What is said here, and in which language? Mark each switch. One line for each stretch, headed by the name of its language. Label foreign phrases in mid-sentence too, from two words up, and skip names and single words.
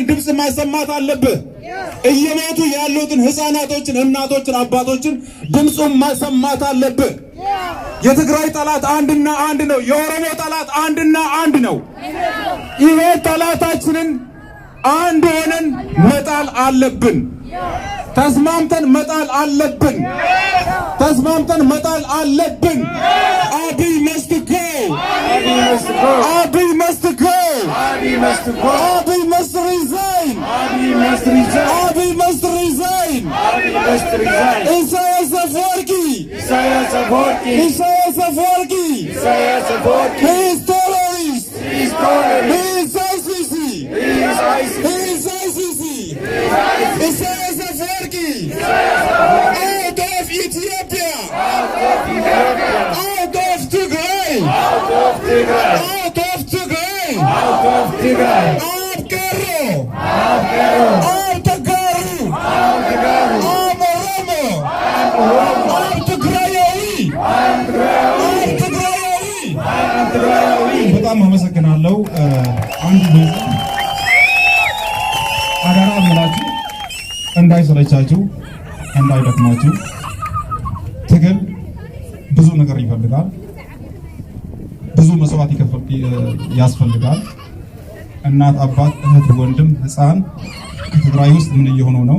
Amharic: ድምጽ ማሰማት አለብህ። እየሞቱ ያሉትን ህፃናቶችን፣ እናቶችን፣ አባቶችን ድምጹን ማሰማት አለብህ። የትግራይ ጠላት አንድና አንድ ነው። የኦሮሞ ጠላት አንድና አንድ ነው። ይሄ ጠላታችንን አንድ ሆነን መጣል አለብን። ተስማምተን መጣል አለብን። ተስማምተን መጣል አለብን።
English: Abiy must go. Abiy must go. Abiy must go. Abiy must go. Abiy must resign. Abiy must resign. Abiy must resign. Abiy must resign. Isaias Afwerki. Isaias Afwerki. Isaias Afwerki. Isaias Afwerki. He is terrorist. He is terrorist. He is ICC. He is ICC. He is ICC. Isaias Afwerki. Out of Ethiopia. Out of Ethiopia. Out of Tigray. Out of Tigray. Out of Tigray. Out of Tigray. Out Karo. Out Karo. Out Tagaru. Out Karo. Out Oromo. Out Tigrayawi. Out Tigrayawi. Out Tigrayawi. Out Tigrayawi.
Amharic: በጣም አመሰግናለሁ። አንድ በዚህ አዳራ አምላችሁ እንዳይሰለቻችሁ እንዳይደክማችሁ። ትግል ብዙ ነገር ይፈልጋል። ብዙ መስዋዕት ያስፈልጋል። እናት፣ አባት፣ እህት፣ ወንድም፣ ህፃን ከትግራይ ውስጥ ምን እየሆኑ ነው?